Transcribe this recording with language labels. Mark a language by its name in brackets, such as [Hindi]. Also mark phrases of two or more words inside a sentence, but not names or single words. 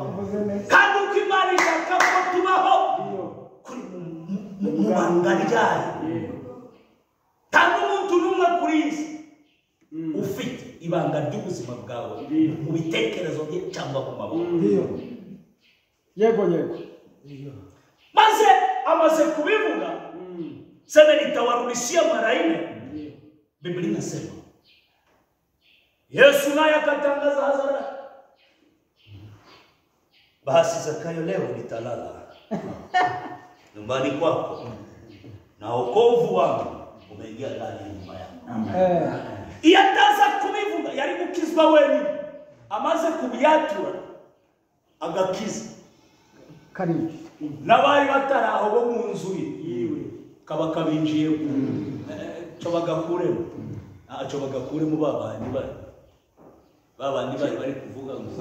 [Kinyarwanda] Kandi uko Imana ishaka ko tubaho kuri mu banga ryayo. Kandi umuntu n'umwe kuri iyi si ufite ibanga ry'ubuzima bwawe mu bitekerezo bye cyangwa mu maboko. Yego. Maze amaze kubivuga, [Swahili] sema nitawarudishia mara 4. Biblia inasema Yesu naye akatangaza hadharani, basi Zakayo, leo nitalala nyumbani kwako na wokovu wangu umeingia ndani ya nyumba yangu. [Kinyarwanda] Iyataza kubivuga yari gukizwa wenyine, amaze kubiyatura agakiza [Swahili] karibu [Kinyarwanda] n'abari bataraho bo mu nzu yiwe kaba kabinjiye cyo bagakuremo babandi bari kuvuga ngo